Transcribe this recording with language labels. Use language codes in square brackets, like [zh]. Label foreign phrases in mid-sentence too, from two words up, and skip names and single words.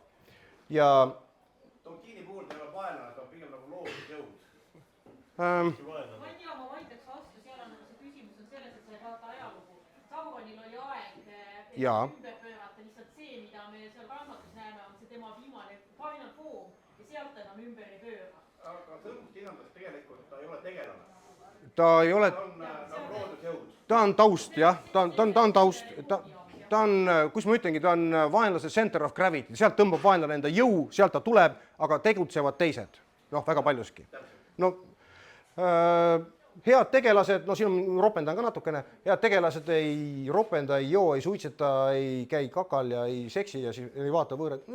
[et] Ja Tolkieni puhul ta ei ole vaenlane, ta on pigem nagu loodusjõud. Ma ei tea, ma vaidleks vastu, seal on see küsimus on selles, et sa ei vaata ajalugu. Sauronil oli aeg ümber pöörata, lihtsalt see, mida me seal raamatus näeme, on see tema viimane [en] final form [et] ja sealt enam ümber ei pööra. Aga tõlguskirjandus tegelikult ta ei ole tegelane. Ta ei ole... Ta on nagu loodusjõud. Ta on taust, jah. Ta on taust. Ta on, kus ma ütlengi, ta on vaenlase [en] center of gravity. [et] Sealt tõmbab vaenlane enda jõu, sealt ta tuleb, aga tegutsevad teised. Väga paljuski. Head tegelased, siin ropendan ka natukene, head tegelased ei ropenda, ei joo, ei suitseta, ei käi kakal ja ei seksi ja ei vaata võõrad.